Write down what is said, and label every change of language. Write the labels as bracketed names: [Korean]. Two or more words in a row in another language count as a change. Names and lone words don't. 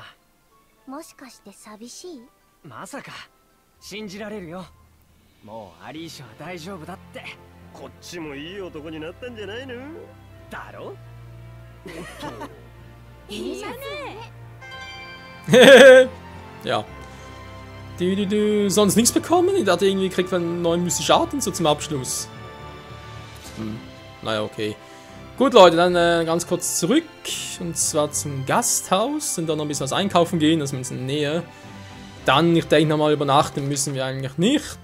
[Japanese] あ。もしかして寂しい？まさか。信じられるよ。もうアリーシャは大丈夫だって。こっちもいい男になったんじゃないの？だろ？いいじゃね。 [German] Ja. Sonst nichts bekommen? Ich dachte irgendwie, kriegt man einen neuen mystischen Arten so zum Abschluss. Naja, okay. Gut, Leute, dann ganz kurz zurück. Und zwar zum Gasthaus. Und dann noch ein bisschen was einkaufen gehen, das ist in der Nähe. Dann, ich denke nochmal, übernachten müssen wir eigentlich nicht.